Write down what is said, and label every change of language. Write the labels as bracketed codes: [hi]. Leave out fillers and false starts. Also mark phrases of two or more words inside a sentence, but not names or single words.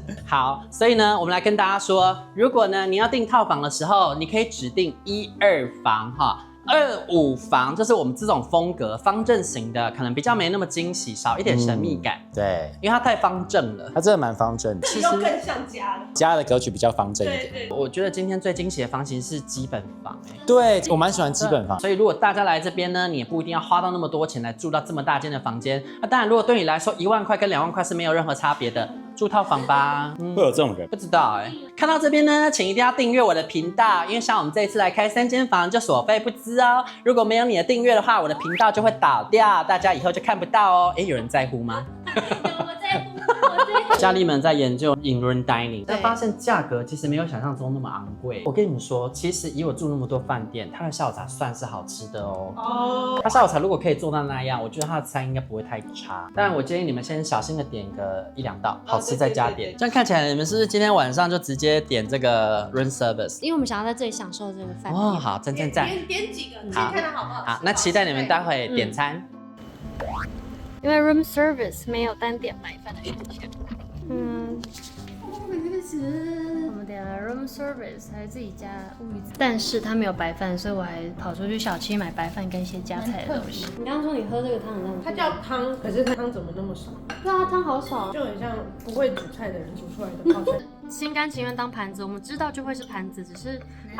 [zh] 好，所以呢，我們來跟大家說，如果呢你要訂套房的時候，你可以指定1、2房哈。2、5房，就是我們這種風格方正型的，可能比較沒那麼驚喜，少一點神秘感。對，因為它太方正了，它真的蠻方正的。其實更像家的，家的格局比較方正一點。对，我覺得今天最驚喜的房型是基本房對，我蠻喜歡基本房。所以如果大家來這邊呢，你也不一定要花到那麼多錢來住到這麼大間的房間。那當然，如果對你來說1萬塊跟2萬塊是沒有任何差別的，住套房吧。會有這種人？不知道看到這邊呢，請一定要訂閱我的頻道，因為像我們這一次來開3間房就所費不貲哦。如果沒有你的訂閱的話，我的頻道就會倒掉，大家以後就看不到哦。有人在乎嗎？我在乎。佳麗們在研究 [en] in-room dining， [zh] 但發現價格其實沒有想象中那麼昂貴。我跟你們說，其實以我住那麼多飯店，它的下午茶算是好吃的哦。它下午茶如果可以做到那樣，我覺得它的餐應該不會太差。但我建議你們先小心的點個1、2道，好吃再加點。這樣看起來你們是不是今天晚上就直接點這個 [en] room service？ [zh] 因為我們想要在這裡享受這個飯店。哦，好，讚。點幾個，你先看它好不好吃。好，那期待你們待會點餐。因為 [en] room service [zh] 沒有單點白飯的選項。我們點了 [en] room service， [zh] 還是自己加烏魚子，但是它沒有白飯，所以我還跑出去小七買白飯跟一些加菜的東西。你剛剛說你喝這個湯很像，它叫湯，可是湯怎麼那麼少？對啊，湯好少，就很像不會煮菜的人煮出來的泡菜。心甘情願當盤子，我們知道就會是盤子，只是它